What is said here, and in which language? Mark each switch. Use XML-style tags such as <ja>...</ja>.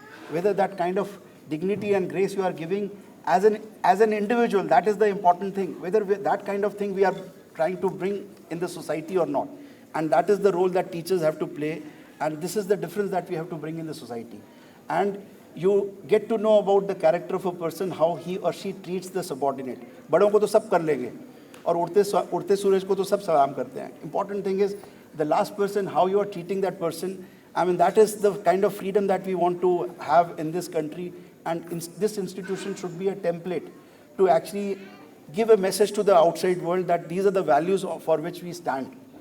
<en>Whether that kind of dignity and grace you are giving as an individual, that is the important thing. Whether that kind of thing we are trying to bring in the society or not. And that is the role that teachers have to play. And this is the difference that we have to bring in the society. And you get to know about the character of a person, how he or she treats the subordinate.</en> <hi>बड़ों को तो सब कर लेंगे और उड़ते सूरज को तो सब सलाम करते हैं.</hi> <en>Important thing is the last person, how you are treating that person. That is the kind of freedom that we want to have in this country. And this institution should be a template to actually give a message to the outside world that these are the values for which we stand.</en>